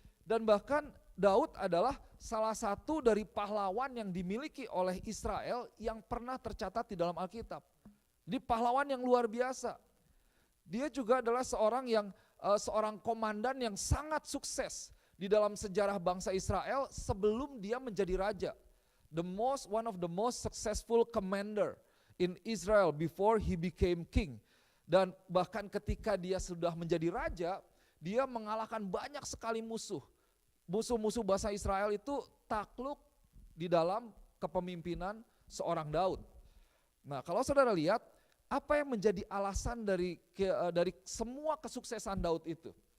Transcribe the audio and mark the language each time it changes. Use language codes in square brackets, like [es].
[id] Dan bahkan Daud adalah salah satu dari pahlawan yang dimiliki oleh Israel yang pernah tercatat di dalam Alkitab. Jadi pahlawan yang luar biasa. Dia juga adalah seorang komandan yang sangat sukses di dalam sejarah bangsa Israel sebelum dia menjadi raja. [en] One of the most successful commander in Israel before he became king. [id] Dan bahkan ketika dia sudah menjadi raja, dia mengalahkan banyak sekali musuh. Musuh-musuh bangsa Israel itu takluk di dalam kepemimpinan seorang Daud. Nah kalau saudara lihat, apa yang menjadi alasan dari semua kesuksesan Daud itu?